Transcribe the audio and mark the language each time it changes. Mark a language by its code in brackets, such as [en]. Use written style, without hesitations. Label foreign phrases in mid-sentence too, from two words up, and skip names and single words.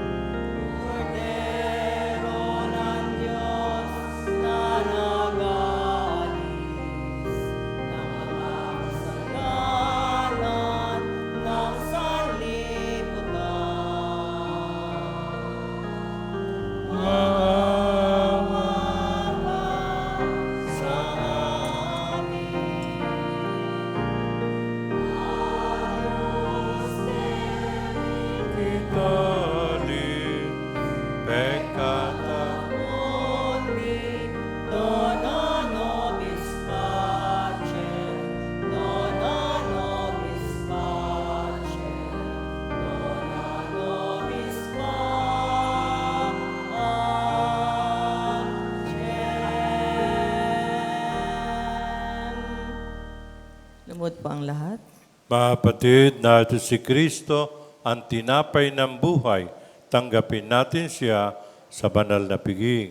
[tl] Kordero ng Diyos na nag-aalis ng mga kasalanan ng sanlibutan. Maawa ka sa amin. Itali, [la] peccata, Mundi, dona nobis pacem, dona nobis pacem, dona nobis pacem. [tl] Lumod po ang lahat. Mga kapatid, narito si Kristo, ang tinapay ng buhay. Tanggapin natin siya sa banal na piging.